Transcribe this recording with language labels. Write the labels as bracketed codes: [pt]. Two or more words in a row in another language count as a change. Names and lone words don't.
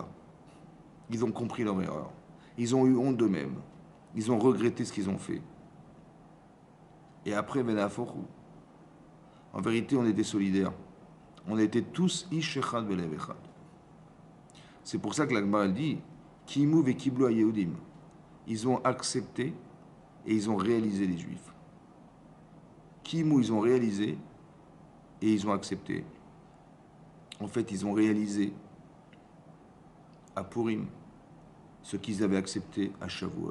[fr] Ils ont compris leur erreur. Ils ont eu honte d'eux-mêmes. Ils ont regretté ce qu'ils ont fait. Et après, Venaforu. En vérité, on était solidaires. On était tous [he] איש אחד בלב אחד. [fr] C'est pour ça que l'Agmara elle dit [he] קימו וקיבלו היהודים. [fr] Ils ont accepté et ils ont réalisé les Juifs. Kimu, ils ont réalisé et ils ont accepté. En fait, ils ont réalisé à Purim ce qu'ils avaient accepté à Shavuot.